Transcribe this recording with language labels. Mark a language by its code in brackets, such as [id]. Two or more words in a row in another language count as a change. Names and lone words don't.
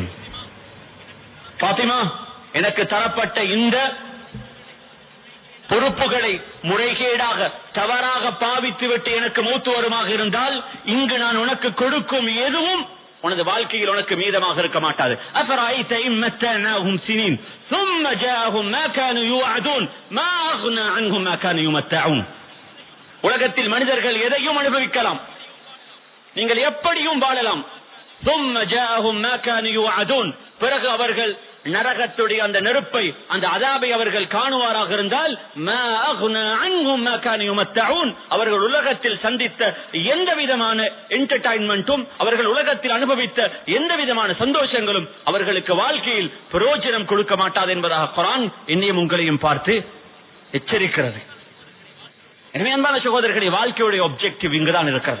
[ta] ஃபாத்திமா, எனக்கு தரப்பட்ட இந்த பொறுப்புகளை முறைகேடாக தவறாக பாவித்துவிட்டு எனக்கு மூத்து வருமாக இருந்தால் இங்கு நான் உனக்கு கொடுக்கும் எதுவும் உனது வாழ்க்கையில் உனக்கு மீதமாக இருக்க மாட்டாது. [ar] أفرأيت إن متعناهم سنين ثم جاءهم ما كانوا يوعدون ما اغنى عنهم ما كانوا يمتعون. [ta] உலகத்தில் மனிதர்கள் எதையும் அனுபவிக்கலாம், நீங்கள் எப்படியும் வாழலாம். [ar] ثم جاءهم ما كانوا يوعدون. [ta] பிறகு அவர்கள் நரகத்துடைய அந்த நெருப்பை, அந்த அதாபை அவர்கள் காணுவாராக இருந்தால் [ar] ما اغنى عنهم ما كانوا يمتعون. [ta] அவர்கள் உலகத்தில் சந்தித்த எந்த விதமான என்டர்டெயின்மென்ட்டும், அவர்கள் உலகத்தில் அனுபவித்த எந்த விதமான சந்தோஷங்களும் அவர்களுக்கு வாழ்க்கையில் பிரயோஜனம் கொடுக்க மாட்டாது என்பதாக குர்ஆன் என்னையும் உங்களையும் பார்த்து எச்சரிக்கிறது. எனவே அன்பான சகோதரர்களே, வாழ்க்கையுடைய ஆப்ஜெக்டிவ் இங்குதான் இருக்கிறது.